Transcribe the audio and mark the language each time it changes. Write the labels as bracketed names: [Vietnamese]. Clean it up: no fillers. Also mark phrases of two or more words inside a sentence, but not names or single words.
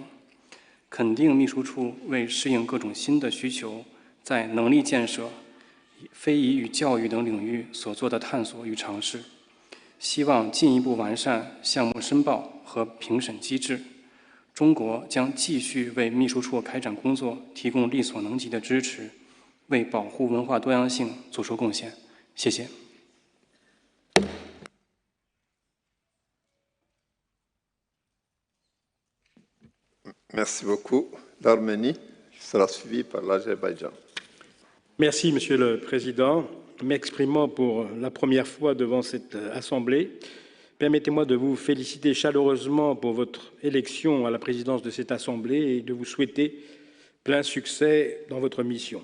[Chinese] 肯定秘书处为适应各种新的需求，在能力建设、非遗与教育等领域所做的探索与尝试。希望进一步完善项目申报和评审机制， 中国将继续为秘书处开展工作提供力所能及的支持，为保护文化多样性做出贡献。谢谢。 [French] Merci beaucoup. L'Arménie sera suivie par l'Azerbaïdjan. Merci, Monsieur le Président. M'exprimant pour la première fois devant cette Assemblée, permettez-moi de vous féliciter chaleureusement pour votre élection à la présidence de cette Assemblée et de vous souhaiter plein succès dans votre mission.